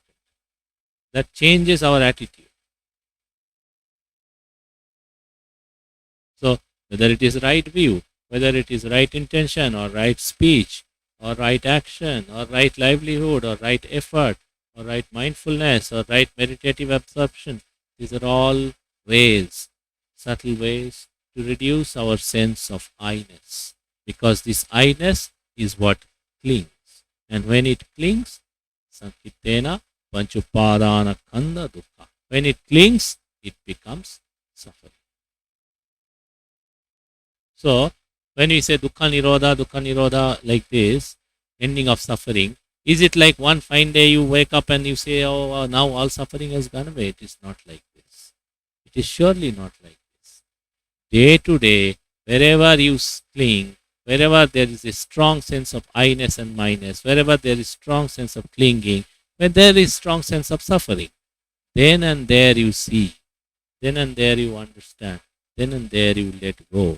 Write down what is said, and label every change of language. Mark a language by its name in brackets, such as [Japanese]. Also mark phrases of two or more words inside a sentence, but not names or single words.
[English] That changes our attitude. So whether it is right view, whether it is right intention or right speech or right action or right livelihood or right effort or right mindfulness or right meditative absorption, these are all ways, subtle ways to reduce our sense of I-ness. Because this I-ness is what clings. And when it clings, [Pali] sankitena panchupadana kanda dukkha. [English] When it clings, it becomes suffering. So, when we say [Pali] dukkha nirodha, [English] like this, ending of suffering, is it like one fine day you wake up and you say, oh, now all suffering has gone away? It is not like this. It is surely not like this. Day to day, wherever you cling, wherever there is a strong sense of I-ness and my-ness, wherever there is strong sense of clinging, when there is strong sense of suffering, then and there you see, then and there you understand, then and there you let go.